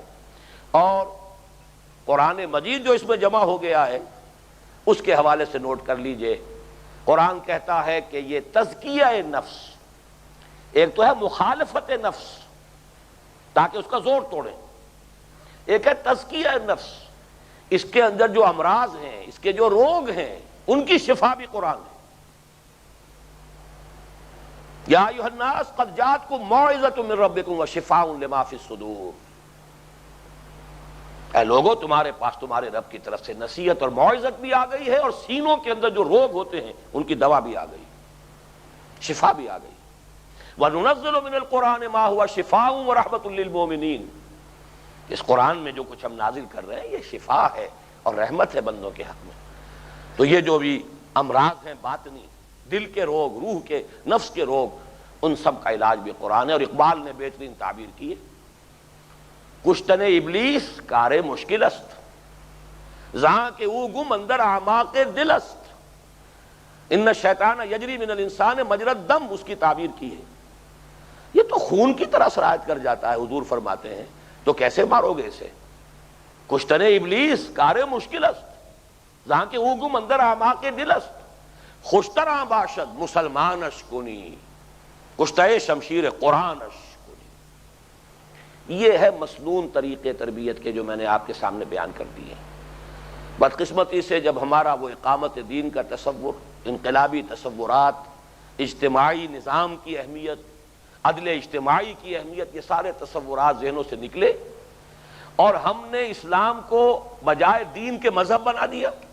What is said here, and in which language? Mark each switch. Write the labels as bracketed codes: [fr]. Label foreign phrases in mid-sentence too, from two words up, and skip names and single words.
[ur] اور قرآن مجید جو اس میں جمع ہو گیا ہے اس کے حوالے سے نوٹ کر لیجئے، قرآن کہتا ہے کہ یہ تزکیہ نفس، ایک تو ہے مخالفت نفس تاکہ اس کا زور توڑیں، ایک ہے تزکیہ نفس، اس کے اندر جو امراض ہیں، اس کے جو روگ ہیں ان کی شفا بھی قرآن ہے۔ [ar] یا ایھا الناس قد جاءتکم موعظۃ من ربکم وشفاء لما فی الصدور، [ur] اے لوگو تمہارے پاس تمہارے رب کی طرف سے نصیحت اور موعظت بھی آ گئی ہے، اور سینوں کے اندر جو روگ ہوتے ہیں ان کی دوا بھی آ گئی، شفا بھی آ گئی۔ [ar] وَنُنَزِّلُ مِنَ الْقُرْآنِ مَا هُوَ شِفَاءٌ وَرَحْمَةٌ لِّلْمُؤْمِنِينَ، [ur] اس قرآن میں جو کچھ ہم نازل کر رہے ہیں یہ شفا ہے اور رحمت ہے بندوں کے حق میں۔ تو یہ جو بھی امراض ہیں باطنی، دل کے روگ، روح کے، نفس کے روگ، ان سب کا علاج بھی قرآن ہے۔ اور اقبال نے بہترین تعبیر کی ہے، [fa] کشتن ابلیس کار مشکل است، زہاں کہ او گم اندر اعماق دل است، [ar] ان الشیطان یجری من الانسان مجری الدم، [ur] اس کی تعبیر کی ہے۔ یہ تو خون کی طرح سرایت کر جاتا ہے، حضور فرماتے ہیں، تو کیسے مارو گے اسے؟ [fa] کشتن ابلیس کار مشکل است، جہاں کہ او گم اندر اعماق دل است، خوشتراں باشد مسلمانش کنی، کشتہ شمشیر قرآنش کنی۔ [ur] یہ ہے مسنون طریقے تربیت کے جو میں نے آپ کے سامنے بیان کر دیے۔ بدقسمتی سے جب ہمارا وہ اقامت دین کا تصور، انقلابی تصورات، اجتماعی نظام کی اہمیت، عدل اجتماعی کی اہمیت، یہ سارے تصورات ذہنوں سے نکلے اور ہم نے اسلام کو بجائے دین کے مذہب بنا دیا۔